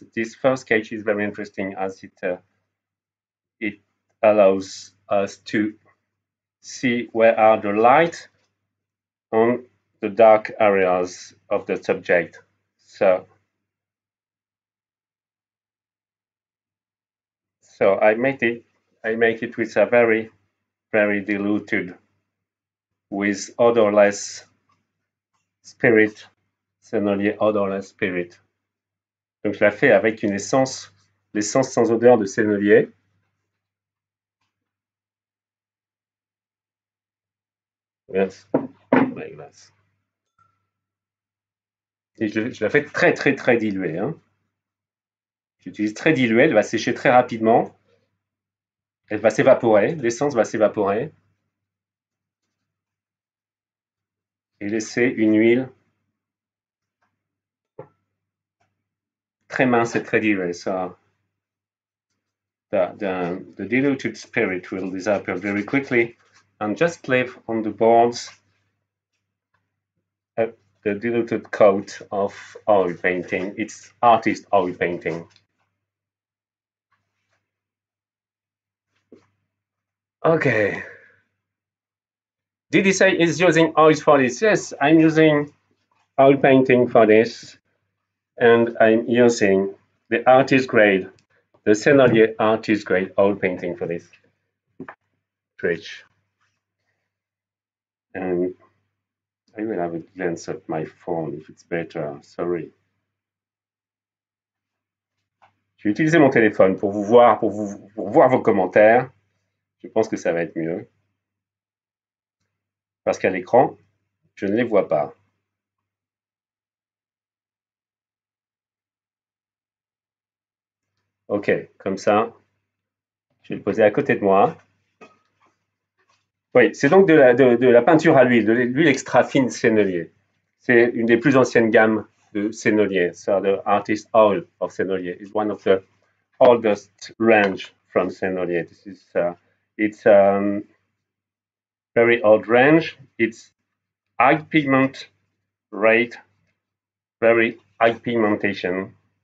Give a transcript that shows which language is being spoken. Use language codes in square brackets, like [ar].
[en] This first sketch is very interesting as it allows us to see where are the light on the dark areas of the subject. So I make it with a very diluted with odorless spirit, sennelier odorless spirit. [fr] Donc je la fais avec une essence, l'essence sans odeur de sennelier. [en] Yes, like that. [fr] Et je la fais très diluée. Hein. J'utilise très diluée, elle va sécher très rapidement. Elle va s'évaporer, l'essence va s'évaporer. Et laisser une huile très mince et très diluée. [en] So the diluted spirit will disappear very quickly and just leave on the boards the diluted coat of oil painting. It's artist oil painting. Okay. Did he say he's using oils for this? Yes, I'm using oil painting for this, and I'm using the artist grade, the Sennelier artist grade oil painting for this bridge. And I will have a glance at my phone if it's better. Sorry. [fr] Je vais utiliser mon téléphone pour vous voir, pour voir vos commentaires. Je pense que ça va être mieux. Parce qu'à l'écran, je ne les vois pas. Ok, comme ça, je vais le poser à côté de moi. Oui, c'est donc de la peinture à l'huile, de l'huile extra fine Sennelier. C'est une des plus anciennes gammes de Sennelier. [en] So the artist oil of Sennelier is one of the oldest range from Sennelier. This is it's very old range. It's high pigment rate, very high pigmentation.